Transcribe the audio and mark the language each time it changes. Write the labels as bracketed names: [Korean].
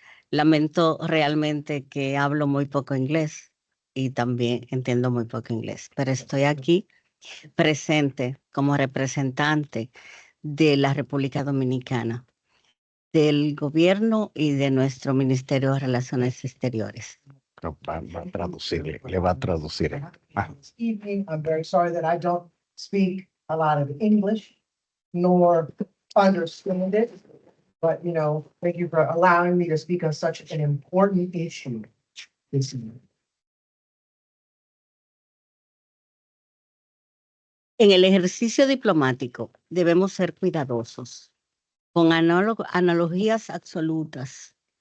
[Spanish] Lamento realmente que hablo muy poco inglés y también entiendo muy poco inglés, pero estoy aquí presente como representante de la República Dominicana, del gobierno y de nuestro Ministerio de Relaciones Exteriores. Va a traducirle, le va a traducir. [English] This evening, I'm very sorry that I don't speak a lot of English nor understand it. But, you know, thank you for allowing me to speak on such an important issue this evening. [Spanish] En el ejercicio diplomático debemos ser cuidadosos, con analogías absolutas.